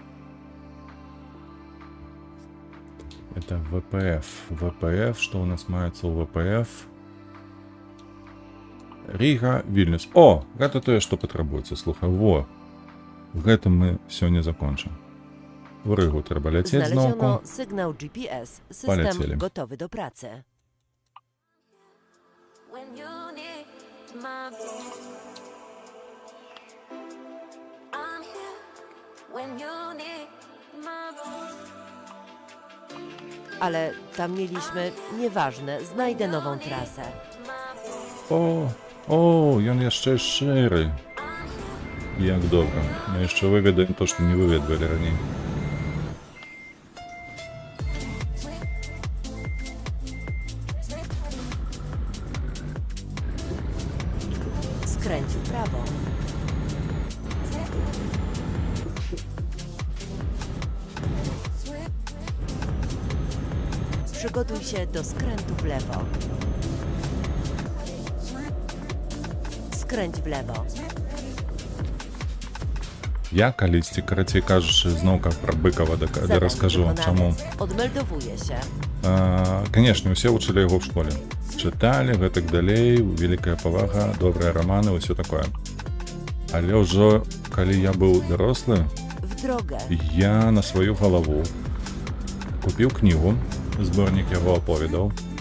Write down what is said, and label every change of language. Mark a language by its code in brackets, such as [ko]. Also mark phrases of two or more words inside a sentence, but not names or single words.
[ru] Это ВПФ. ВПФ. Что у нас маецца у ВПФ? Рига, Вильнюс. О! [be] Гэта тое, што патрабуецца. Слухай, во. Гэтым мы сёння закончым. В Ригу трэба ляцець зноўку. [pl] Znaleziono sygnał GPS. System Polecieli. gotowy do pracy. [en] When you need my I'm here when you need my [pl] Ale tam mieliśmy... Nieważne, znajdę nową trasę. [be] О, ён яшчэ шэры. Як добра. Мы яшчэ выведаем то, што не выведвалі раней. [pl] Skręć w prawo. Przygotuj się do skrętu w lewo. Skręć w lewo. [be] Я калісьці, карацей кажучы, зноўка пра Быкава [pl] Zadanie [be] раскажу, [pl] wykonane. [be] чаму. [pl] Odmeldowuję się. [be] Канешне, усе вучылі яго ў школе. Чыталі, гэтак далей, вялікая павага, добрыя раманы, ўсё такое. Але ўжо калі я быў дарослы, [pl] W drogę. [be] я на сваю галаву купіў кнігу, зборнік яго аповедаў.